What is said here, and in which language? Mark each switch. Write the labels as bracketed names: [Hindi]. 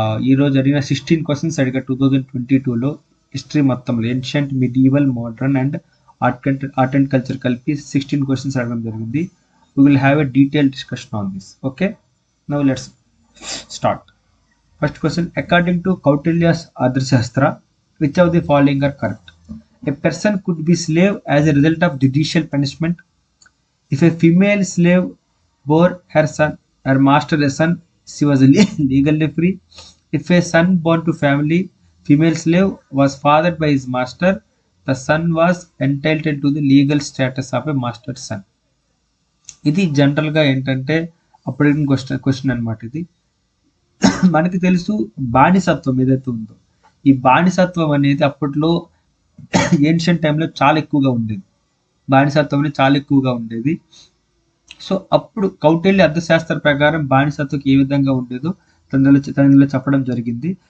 [Telugu] ఈరోజు అడిగిన 16 క్వశ్చన్స్ అడిగా 2022లో హిస్టరీ మొత్తంలో ancient, medieval, modern and art and culture కలిపి 16 క్వశ్చన్స్ అడగడం జరిగింది. [English] We will have a detail discussion on this. Okay, now let's start. First question, according to Kautilya's Arthashastra, which of the following are correct? A person could be slave as a result of judicial punishment. If a female slave bore her master a son, she was legally free. If a son born to family, female slave was fathered by his master, the son was entitled to the legal status of a master's son. [Telugu] ఇది జనరల్గా ఏంటంటే అప్పుడు question అనమాట. ఇది మనకి తెలుసు, బానిసత్వం ఏదైతే ఉందో, ఈ బానిసత్వం అనేది అప్పట్లో ఏన్షియంట్ టైంలో చాలా ఎక్కువగా ఉండేది. బానిసత్వం అనేది చాలా ఎక్కువగా ఉండేది. సో అప్పుడు కౌటిల్య అర్థశాస్త్ర ప్రకారం బానిసత్వం ఏ విధంగా ఉండేదో తనలో చెప్పడం జరిగింది.